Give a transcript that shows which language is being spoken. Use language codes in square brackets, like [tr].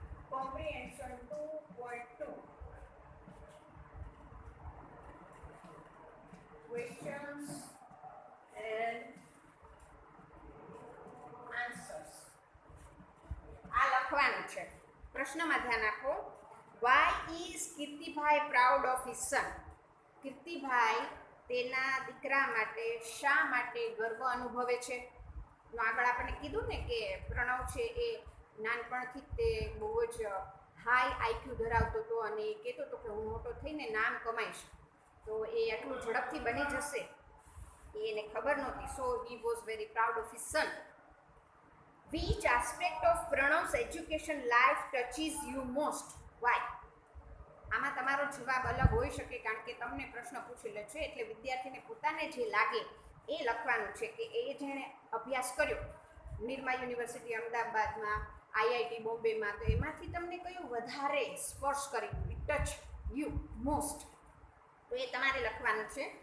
[en] Comprehension 2.2 questions and answers. [gu] આ લખવાનું છે. પ્રશ્નમાં ધ્યાન આપો. [en] Why is Kirtibhai proud of his son? [gu] Kirtibhai તેના દીકરા માટે શા માટે ગર્વ અનુભવે છે? આગળ આપણે કીધું ને કે પ્રણવ છે એ નાનપણથી તે બહુ જ હાઈ આઈક્યુ ધરાવતો હતો અને એ કહેતો હતો કે હું મોટો થઈને નામ કમાઈશ. તો એ આટલું ઝડપથી બની જશે એ એને ખબર નહોતી. [en] So he was very proud of his son. Which aspect of Pranav's education life touches you most? Why? [gu] આમાં તમારો જવાબ અલગ હોઈ શકે, કારણ કે તમને પ્રશ્ન પૂછેલો છે, એટલે વિદ્યાર્થીને પોતાને જે લાગે એ લખવાનું છે કે એ જેણે અભ્યાસ કર્યો નિરમા યુનિવર્સિટી અમદાવાદમાં, આઈઆઈટી બોમ્બેમાં, તો એમાંથી તમને કયું વધારે સ્પર્શ કર્યું, [en] touch you most, [gu] તો એ તમારે લખવાનું છે.